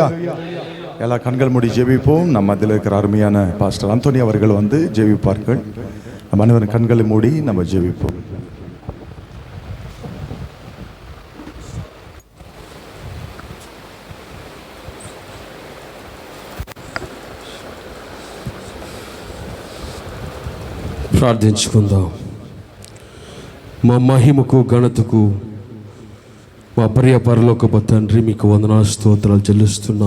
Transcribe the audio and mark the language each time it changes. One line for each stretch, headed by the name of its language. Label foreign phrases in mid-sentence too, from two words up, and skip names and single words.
Tamil: எல்லா கண்கள் மூடி ஜெபிப்போம். நம்ம அதில் இருக்கிற அருமையான பாஸ்டர் அந்தோனி அவர்கள் வந்து ஜெபிப்பார்கள். நம்ம அனைவரும் கண்களை மூடி நம்ம ஜெபிப்போம்.
Telugu: ప్రార్థించుకుందాం. మా మహిమకు ఘనతకు మా ప్రియ పరలోకపు తండ్రి మీకు వందనాలు స్తోత్రాలు చెల్లిస్తున్నాం.